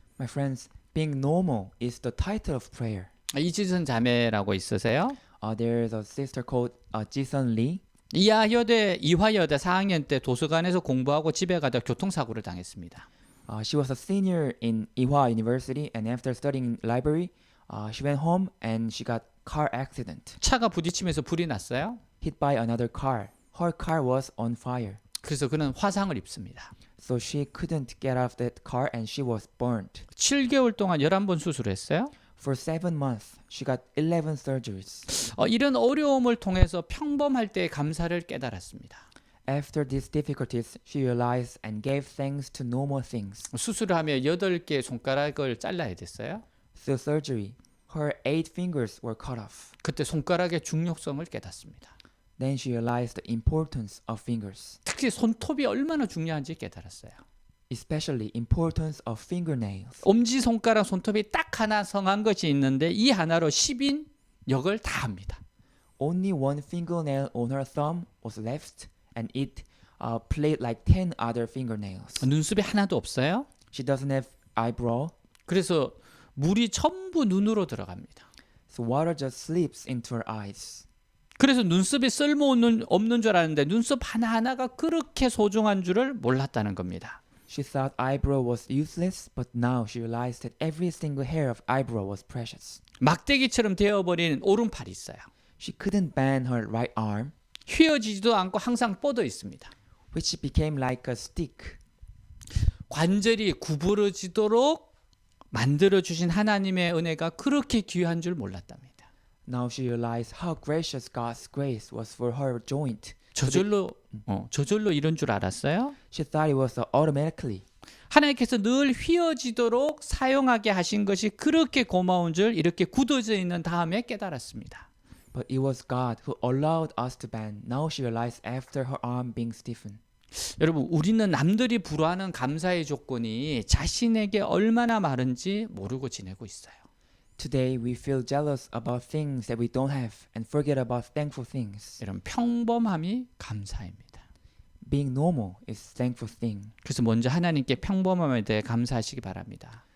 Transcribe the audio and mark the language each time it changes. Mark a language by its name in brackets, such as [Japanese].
[English] My friends, being normal is the title of prayer. [Korean] 이지선 자매라고 있으세요? [English] There is a sister called Jisun Lee. [Korean] 이화여대 4학년 때 도서관에서 공부하고 집에 가다 교통사고를 당했습니다. [English] She was a senior in Ewha University, and after studying in library, she went home and she got car accident. [Korean] 차가 부딪히면서 불이 났어요. [English] Hit by another car. Her car was on fire. [Korean] 그래서 그는 화상을 입습니다. [English] So she couldn't get out of that car and she was burned. [Korean] 7개월 동안 11번 수술했어요. [English] For 7 months, she got 11 surgeries. [Korean] 이런 어려움을 통해서 평범할 때의 감사를 깨달았습니다. [English] After these difficulties, she realized and gave thanks to normal things. [Korean] 수술을 하며 8개 손가락을 잘라야 됐어요. [English] Through surgery, her 8 fingers were cut off. [Korean] 그때 손가락의 중요성을 깨닫습니다. [English] Then she realized the importance of fingers, [Korean] 특히 손톱이 얼마나 중요한지 깨달았어요. [English] especially importance of fingernails. [Korean] 엄지손가락 손톱이 딱 하나 성한 것이 있는데 이 하나로 10인 역을 다 합니다. [English] Only one fingernail on her thumb was left, and it played like 10 other fingernails. [Korean] 눈썹이 하나도 없어요. [English] She doesn't have eyebrow. [Korean] 그래서 물이 전부 눈으로 들어갑니다. [English] So water just slips into her eyes. [Korean] 그래서 눈썹이 없는 줄 알았는데 눈썹 하나하나가 그렇게 소중한 줄을 몰랐다는 겁니다. [English] She thought eyebrow was useless, but now she realized that every single hair of eyebrow was precious. [Korean] 막대기처럼 되어버린 오른팔이 있어요. [English] She couldn't bend her right arm, [Korean] 휘어지지도 않고 항상 뻗어 있습니다. [English] which became like a stick. [Korean] 관절이 구부러지도록 만들어주신 하나님의 은혜가 그렇게 귀한 줄 몰랐답니다. [English] Now she realized how gracious God's grace was for her joint. [Korean] 저절로 이런 줄 알았어요? [English] She thought it was automatically. [Korean] 하나님께서 늘 휘어지도록 사용하게 하신 것이 그렇게 고마운 줄 이렇게 굳어져 있는 다음에 깨달았습니다. [English] But it was God who allowed us to bend. Now she realized after her arm being stiffened. [Korean] 여러분, 우리는 남들이 불화하는 감사의 조건이 자신에게 얼마나 많은지 모르고 지내고 있어요. [English] Today we feel jealous about things that we don't have and forget about thankful things. [Korean] 여러분, 평범함이 감사입니다. [English] Being normal is thankful thing. [Korean] 그래서 먼저 하나님께 평범함에 대해 감사하시기 바랍니다.